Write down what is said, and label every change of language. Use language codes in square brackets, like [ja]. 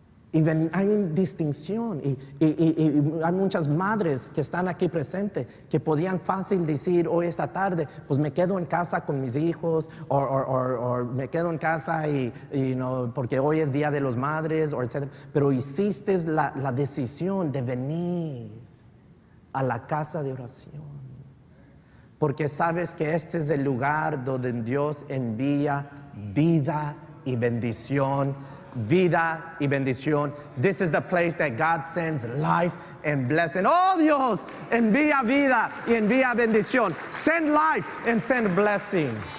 [es] Y hay una distinción y hay muchas madres que están aquí presentes que podían fácil decir hoy esta tarde, pues me quedo en casa con mis hijos o me quedo en casa y no, porque hoy es día de las madres, etc. Pero hiciste la decisión de venir a la casa de oración porque sabes que este es el lugar donde Dios envía vida y bendición. Vida y bendición. [en] This is the place that God sends life and blessing. [es] Oh Dios, envía vida y envía bendición. [en] Send life and send blessing.